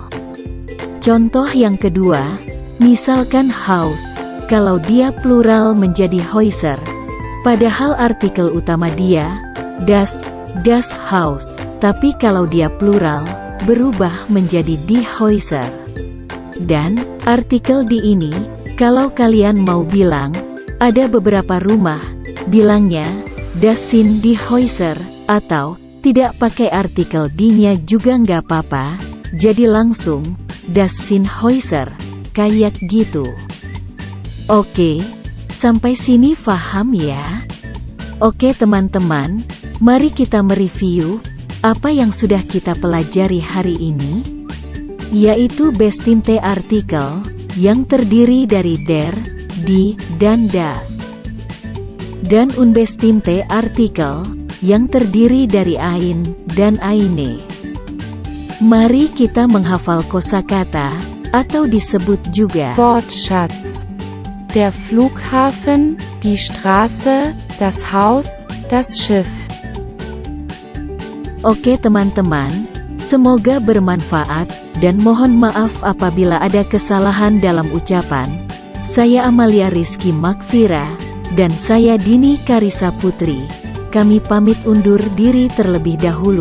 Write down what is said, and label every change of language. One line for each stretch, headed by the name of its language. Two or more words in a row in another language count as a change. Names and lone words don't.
Indonesian: Contoh yang kedua, misalkan Haus, kalau dia plural menjadi Häuser, padahal artikel utama dia,
German: das Haus,
Indonesian: tapi kalau dia plural, berubah menjadi
German: die Häuser.
Indonesian: Dan, artikel di ini, kalau kalian mau bilang, ada beberapa rumah, bilangnya,
German: das sind die Häuser,
Indonesian: atau, tidak pakai artikel di-nya juga nggak apa-apa, jadi langsung,
German: das sind Häuser,
Indonesian: kayak gitu. Oke, sampai sini paham ya? Oke teman-teman, mari kita mereview, apa yang sudah kita pelajari hari ini, yaitu
German: bestimmte artikel,
Indonesian: yang terdiri dari
German: der, die,
Indonesian: dan das. Dan
German: unbestimmte artikel,
Indonesian: yang terdiri dari ein, dan eine. Mari kita menghafal kosakata, atau disebut juga Wortschatz.
German: Der Flughafen, die Straße, das Haus, das Schiff.
Indonesian: Oke teman-teman, semoga bermanfaat, dan mohon maaf apabila ada kesalahan dalam ucapan. Saya Amalia Rizky Makfira, dan saya Dini Karisa Putri. Kami pamit undur diri terlebih dahulu.